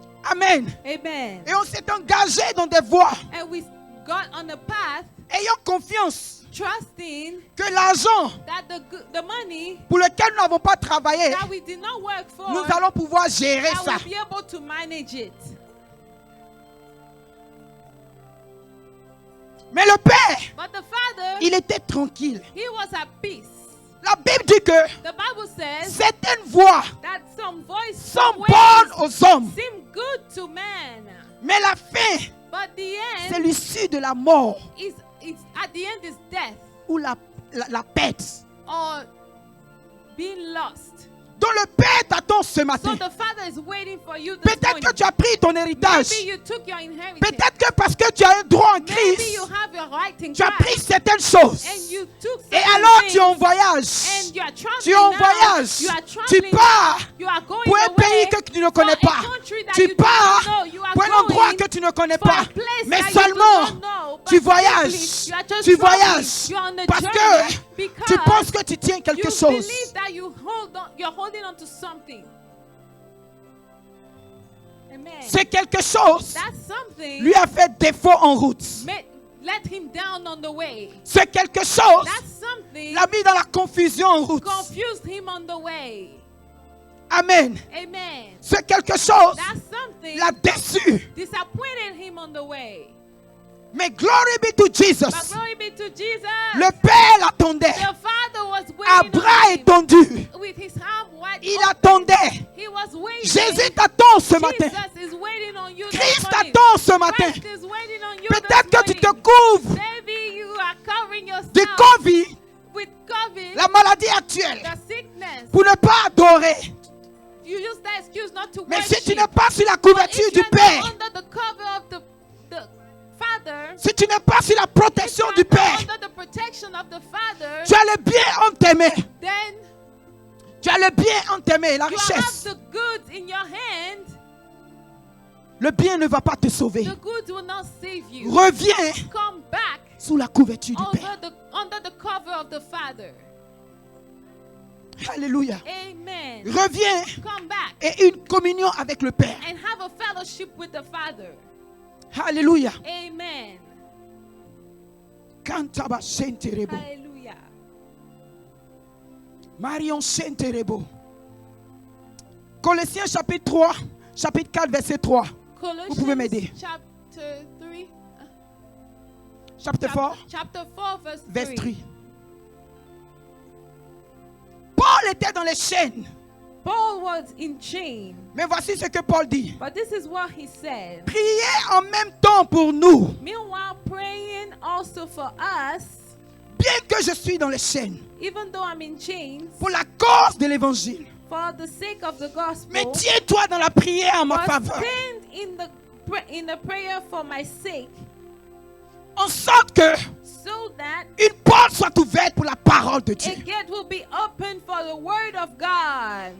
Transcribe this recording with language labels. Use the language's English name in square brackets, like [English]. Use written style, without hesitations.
[English] Amen. Amen. [French] Et on s'est engagé dans des voies, [English] And we got on a path [French] ayant confiance [English] trusting [French] que l'argent [English] that the money [French] pour lequel nous n'avons pas travaillé, [English] that we did not work for, [French] nous allons pouvoir gérer [English] that [French] ça. [English] we'll be able to manage it. [French] Mais le Père, [English] But the father, [French] il était tranquille. [English] he was at peace. [French] La Bible dit que [English] The Bible says [French] certaines voies [English] that some voices [French] sont bonnes aux hommes, [English] seem good to man, [French] mais la fin, [English] but the [French] c'est [English] end [French] l'issue de la mort [English] is at the end is death [French] ou la perte. [English] or being lost. [French] Donc le Père t'attend ce [English] So [French] matin. [English] the father is waiting for you this [French] Peut-être [English] morning. [French] que tu as pris ton héritage. [English] Maybe you took your inheritance. [French] Peut-être que parce que tu as un droit en [English] Maybe [French] Christ, [English] you have your right in [French] tu as pris [English] Christ [French] certaines choses. [English] and you took [French] Et [English] certain [French] alors [English] things [French] tu es en voyage. [English] and you are traveling [French] Tu es en [English] now. [French] voyage. [English] You are [French] Tu [English] traveling [French] pars [English] now. You are going [French] pour un [English] away [French] pays que tu ne connais [English] for a [French] pas. [English] country that [French] Tu [English] you [French] pars [English] don't know. You are [French] pour un endroit [English] going [French] que tu ne connais [English] for [French] pas. [English] a place [French] Mais [English] that you do [French] seulement, [English] not know, [French] tu [English] but [French] voyages. [English] simply, you are just [French] Tu [English] traveling. [French] voyages. [English] You're on a [French] Parce [English] journey [French] que [English] because [French] tu penses que tu tiens quelque [English] you [French] chose. [English] believe that you're holding on to something. Amen. [French] C'est quelque chose [English] That something [French] lui a fait défaut en route. [English] let him down on the way. [French] C'est quelque chose [English] That something something [French] l'a mis dans la confusion en route. [English] confused him on the way. Amen. Amen. [French] C'est quelque chose [English] That something [French] l'a déçu. [English] disappointed him on the way. Mais glory be to Jesus. But glory be to Jesus. [French] Le Père l'attendait [English] The Father was [French] à [English] waiting [French] bras [English] on him [French] étendus. [English] with his hand wide [French] Il [English] open. [French] attendait. [English] He was waiting. [French] Jésus t'attend ce matin. [English] Jesus is waiting on you this [French] Christ [English] morning. [French] t'attend ce matin. [English] Christ is waiting on you [French] Peut-être [English] this [French] que tu te [English] morning. [French] couvres [English] Maybe you are covering yourself [French] de Covid, [English] with COVID, [French] la maladie actuelle, [English] the sickness. [French] pour ne pas adorer. [English] You use that excuse not to [French] Mais si [English] worship. [French] tu n'es pas sur la [English] But [French] couverture [English] if [French] du [English] you're [French] Père, [English] not under the cover of the Father, [French] si tu n'es pas sur la [English] if [French] protection [English] you're [French] du [English] not [French] Père, [English] under the protection of the Father, [French] tu as le bien entre tes mains. [English] then [French] Tu as le bien entre tes mains, la [English] you have [French] richesse. [English] the goods in your hand. [French] Le bien ne va pas te sauver. [English] The goods will not save you. [French] Reviens [English] Come back [French] sous la couverture du Père. [English] under the cover of the Father. [French] Alléluia. [English] Amen. [French] Reviens [English] Come back [French] et une communion avec le Père. [English] and have a fellowship with the Father. [French] Alléluia. [English] Amen. Kantaba senterebo. Hallelujah. Marion senterebo. [French] Colossiens chapitre 3, chapitre 4, verset 3. [English] Colossians [French] pouvez m'aider. [English] chapter 3. [French] Chapitre 4, [English] Chapter 4, verse 3. [French] verset 3. Paul était dans les chaînes. [English] Paul was in chain. [French] Mais voici ce que Paul dit. [English] But this is what he said. [French] Priez en même temps pour nous. [English] Meanwhile, praying also for us, [French] Bien que je suis dans les chaînes. [English] even though I'm in chains, [French] Pour la cause de l'évangile. [English] for the sake of the gospel, [French] Mais tiens-toi dans la prière en ma [English] but [French] faveur. [English] stand in the prayer for my sake, [French] En sorte que [English] so that [French] une porte soit ouverte pour la parole de [English] a [French] Dieu. [English] gate will be open for the word of God.